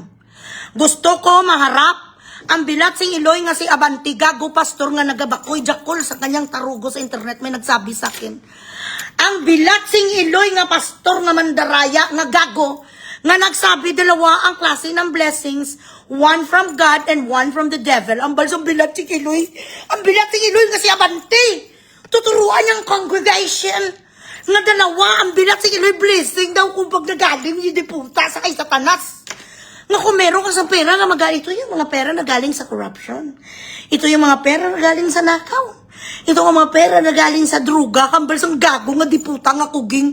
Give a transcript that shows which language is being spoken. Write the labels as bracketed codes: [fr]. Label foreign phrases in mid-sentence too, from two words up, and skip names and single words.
[hil] Gusto ko maharap ang bilat sing iloy nga si Abanti, gago pastor nga nagabakoy jakol sa kanyang tarugo sa internet, may nagsabi sa akin. [tl] Ang bilat sing iloy nga pastor nga mandaraya nga gago, nga nagsabi dalawa ang klase ng blessings, [en] one from God and one from the devil. [hil] Ang balsong bilat sing iloy, ang bilat sing iloy nga si Abanti. [tl] Tuturuan niyang congregation nga dalawa, ang bilat sing iloy blessing daw kung pag nagaling yung diputa sa kay Satanas. Nga kung meron ka sa pera nga magaling, ito yung mga pera na galing sa corruption. Ito yung mga pera na galing sa nakaw. Ito yung mga pera na galing sa druga, kambal sang gago nga diputa nga kuging.